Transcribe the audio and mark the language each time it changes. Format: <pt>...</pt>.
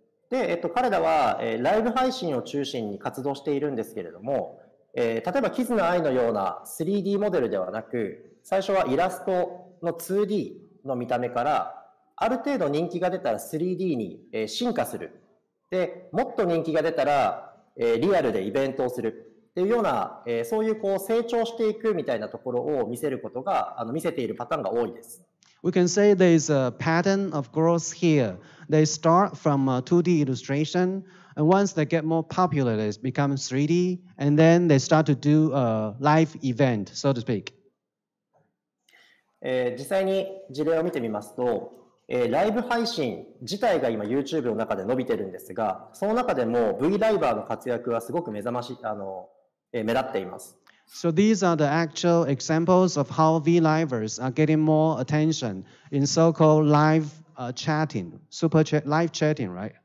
<ja>で、彼らは、ライブ配信を中心に活動しているんですけれども、例えばキズナアイのような 3D モデルではなく、最初はイラストの 2D の見た目から、ある程度人気が出たら 3D に進化する。で、もっと人気が出たら、リアルでイベントをする。っていうような、そういう成長していくみたいなところを見せることが、見せているパターンが多いです。</ja> <en>We can say there is a pattern of growth here. They start from 2D illustration, and once they get more popular, they become 3D, and then they start to do a live event, so to speak.</en> <ja>実際に事例を見てみますと、ライブ配信自体が今 YouTube の中で伸びてるんですが、その中でも V ライバーの活躍はすごく目立っています。</ja> <en>So these are the actual examples of how V-Livers are getting more attention in so-called live chatting, live chatting, right?</en>